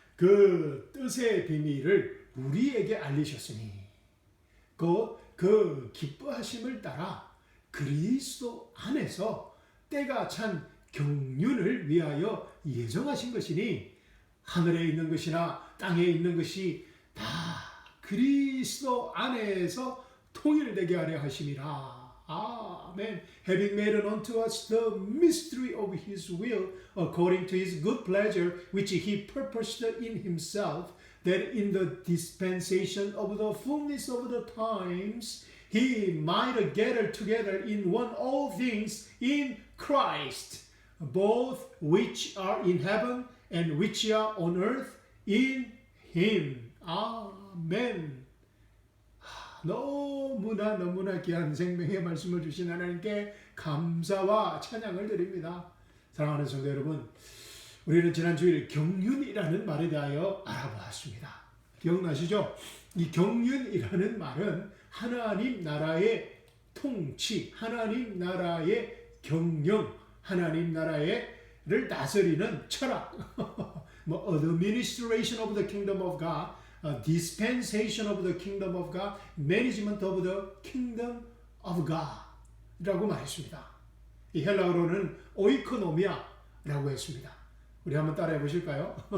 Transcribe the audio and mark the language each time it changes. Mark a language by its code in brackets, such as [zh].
[ko] 그 뜻의 비밀을 우리에게 알리셨으니 곧 그 기뻐하심을 따라 그리스도 안에서 때가 찬 경륜을 위하여 예정하신 것이니 하늘에 있는 것이나 땅에 있는 것이 다 그리스도 안에서 통일되게 하려 하심이라. 아멘. [en] Having made unto us the mystery of His will, according to His good pleasure, which He purposed in Himself, that in the dispensation of the fullness of the times, He might gather together in one all things in Christ, both which are in heaven and which are on earth in Him. [ko] 아멘. 너무나 귀한 생명의 말씀을 주신 하나님께 감사와 찬양을 드립니다. 사랑하는 성도 여러분, 우리는 지난 주일 경륜이라는 말에 대하여 알아보았습니다. 기억나시죠? 이 경륜이라는 말은 하나님 나라의 통치, 하나님 나라의 경영, 하나님 나라를 다스리는 철학, [en] administration of the kingdom of God, dispensation of the kingdom of God, management of the kingdom of God [ko] 라고 말했습니다. 이 헬라어로는 오이코노미아라고 했습니다. 우리 한번 따라해 보실까요?